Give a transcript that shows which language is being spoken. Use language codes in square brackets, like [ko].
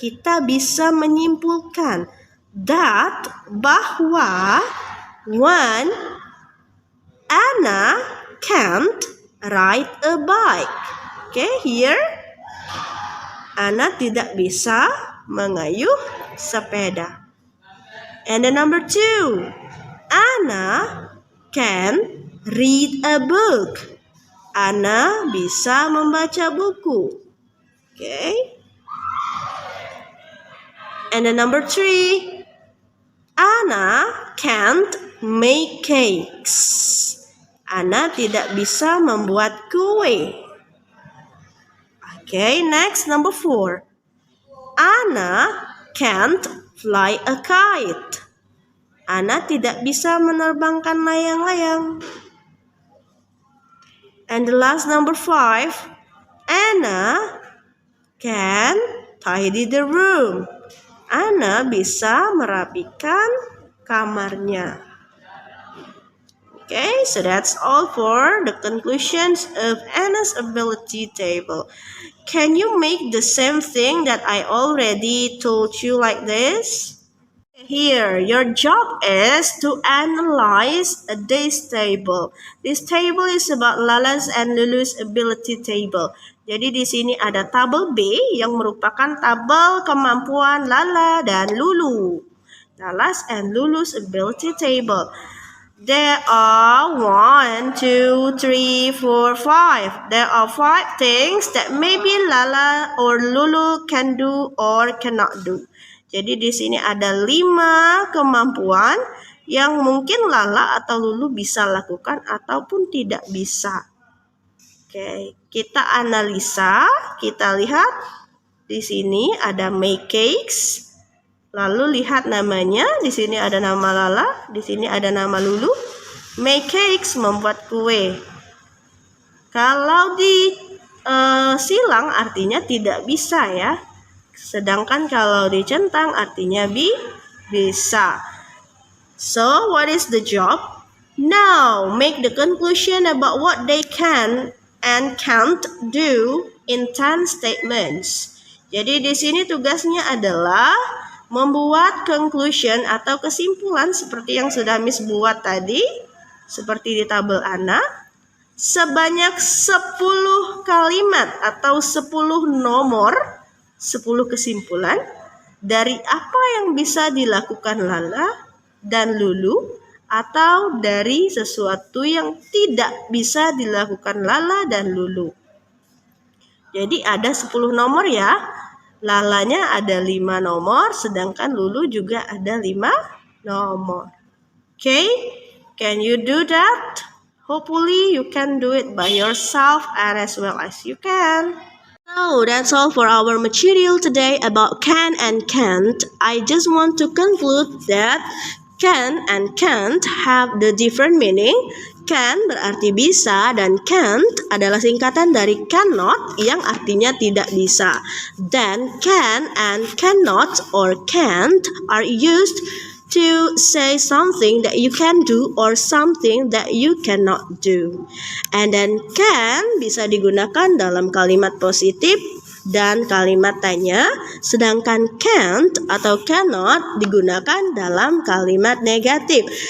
[id] Kita bisa menyimpulkan [en] that [id] bahwa [en] one, Anna can't ride a bike. Okay, here [id] Anna tidak bisa mengayuh sepeda. [en] And the number 2, Anna can read a book. [id] Anna bisa membaca buku. Okay. [en] And the number 3, Anna can't make cakes. [id] Anna tidak bisa membuat kue. Okay, [en] next, number 4. Anna can't fly a kite. [id] Anna tidak bisa menerbangkan layang-layang. [en] And the last, number 5. Anna can tidy the room. [id] Anna bisa merapikan kamarnya. [en] Okay, so that's all for the conclusions of Anna's ability table. Can you make the same thing that I already told you like this? Here, your job is to analyze this table. This table is about Lala's and Lulu's ability table. [id] Jadi di sini ada tabel B yang merupakan tabel kemampuan Lala dan Lulu. [en] Lala's and Lulu's ability table. There are 1, 2, 3, 4, 5. There are 5 things that maybe Lala or Lulu can do or cannot do. [id] Jadi di sini ada 5 kemampuan yang mungkin Lala atau Lulu bisa lakukan ataupun tidak bisa. Oke, kita analisa, kita lihat di sini ada [en] make cakes. [id] Lalu lihat namanya, di sini ada nama Lala, di sini ada nama Lulu. [en] Make cakes, [id] membuat kue. Kalau di silang artinya tidak bisa ya. Sedangkan kalau dicentang artinya bisa. [en] So, what is the job? Now, make the conclusion about what they can and can't do in 10 statements. [id] Jadi di sini tugasnya adalah membuat conclusion atau kesimpulan seperti yang sudah Miss buat tadi, seperti di tabel Ana, sebanyak 10 kalimat atau 10 nomor, 10 kesimpulan dari apa yang bisa dilakukan Lala dan Lulu atau dari sesuatu yang tidak bisa dilakukan Lala dan Lulu. Jadi ada 10 nomor ya. Lalanya ada 5 nomor, sedangkan Lulu juga ada 5 nomor. [en] Okay? Can you do that? Hopefully you can do it by yourself and as well as you can. So that's all for our material today about can and can't. I just want to conclude that can and can't have the different meaning. [id] Can berarti bisa dan can't adalah singkatan dari cannot yang artinya tidak bisa. [en] Then can and cannot or can't are used to say something that you can do or something that you cannot do. [id] And then can bisa digunakan dalam kalimat positif dan kalimat tanya, sedangkan can't atau cannot digunakan dalam kalimat negatif.